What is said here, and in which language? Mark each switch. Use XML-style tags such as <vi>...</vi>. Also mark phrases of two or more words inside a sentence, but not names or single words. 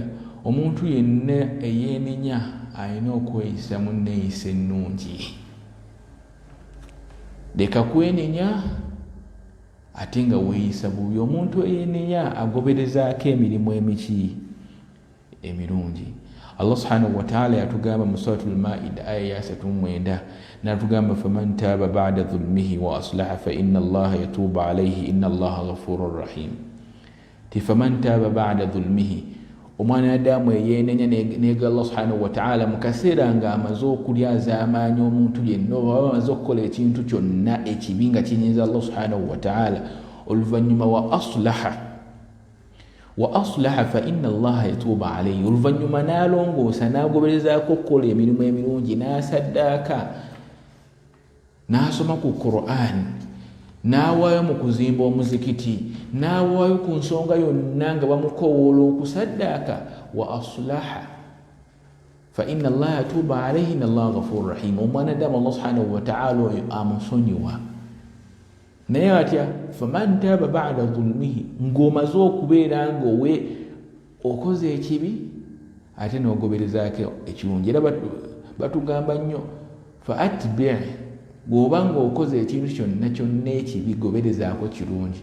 <lg>Omuntu yenna eyeenenya alina okweyisa mu nneeyisa ennungi. Leka kwenenya ate nga weeyisa bubi. Omuntu eyeenenya agoberezaako emirimu emirungi.</lg> <ar>الله سبحانه وتعالى</ar> <lg>yatugamba mu</lg> <ar>سورة المائدة</ar> <lg>aya ya 39 natugamba</lg> <ar>فمن تاب بعد ظلمه وأصلح فإن الله يتوب عليه إن الله غفور رحيم. فمن تاب بعد ظلمه</ar> <lg>omwana Adamu yeenenya nega</lg> <ar>الله سبحانه وتعالى</ar> <lg>mu kaseera nga amaze okulyaza amaanyi omuntu yenna oba amaze okukola ekintu kyonna ekibi nga kinyiiza</lg> <ar>الله سبحانه وتعالى</ar> <lg>oluvannyuma</lg> <ar>وأصلح فإن الله يتوب عليه.</ar> <lg>Oluvannyuma n'alongoosa n'agoberezaako okukola emirimu emirungi n'asaddaaka n'asoma ku Qur'an n'awaayo mu kuzimba omuzikiti n'awaayo ku nsonga yonna nga bamukowoola okusaddaaka</lg> <ar>وأصلح فإن الله يتوب عليه إن الله غفور رحيم.</ar> <lg>Omwana adamu</lg> <ar>الله سبحانه وتعالى</ar> <lg>oyo amusonyiwa. Naye atya</lg> <ar>فمن تاب بعد ظلمه,</ar> <lg>ng'omaze okubeera ng'owe okoze ekibi ate n'ogoberezaako ekirungi. Era batugamba nnyo</lg> <ar>فأتبع'</ar> <lg>bw'oba ng'okoze ekintu kyonna kyonna ekibi goberezaako kirungi.</lg>